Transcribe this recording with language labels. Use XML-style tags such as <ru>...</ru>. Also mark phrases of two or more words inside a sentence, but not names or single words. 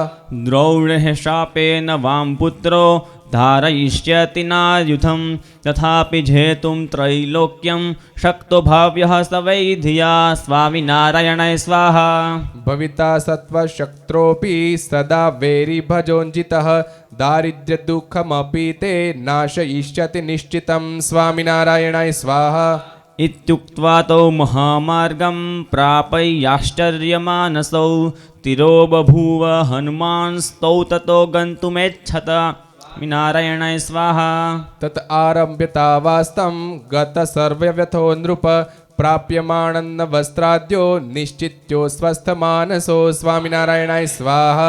<sa>દ્રૌણેઃ શાપેન વાં પુત્રો ધારયિષ્યતિ નાયુધં તથાપિ જેતું ત્રૈલોક્યં શક્તો ભાવ્યઃ સ વૈ ધિયા સ્વામિનારાયણાય સ્વાહા. ભવિતા સત્વશક્ત્રોऽપી સદા વૈરીભજોન્જિતઃ દારિદ્ર્ય દુઃખમપી તે નાશયિષ્યતિ નિશ્ચિતં સ્વામિનારાયણાય સ્વાહા. इत्युक्त्वा तौ महामार्गं प्रापय्याश्चर्यमानसौ तिरो बभूव हनुमांस्तौ ततो गन्तुमेच्छत नारायणाय स्वाहा। तत् आरभ्य तावास्तं गत सर्वव्यथो नृप प्राप्यमाणन्न वस्त्राद्यो निश्चित्यो स्वस्थमानसो स्वामिनारायणाय स्वाहा।</sa>